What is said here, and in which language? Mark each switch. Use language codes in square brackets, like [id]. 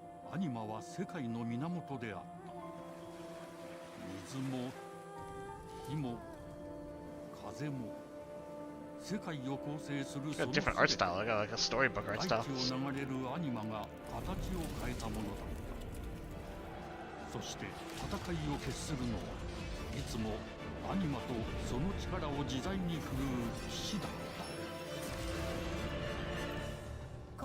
[ja] アニマは世界の源であった水も火も風も世界を構成する [en] Got a different art style. I got like a storybook art [ja] 大地を流れるアニマが形を変えたものだったそして戦いを決するのはいつもアニマとその力を自在に振るう騎士だった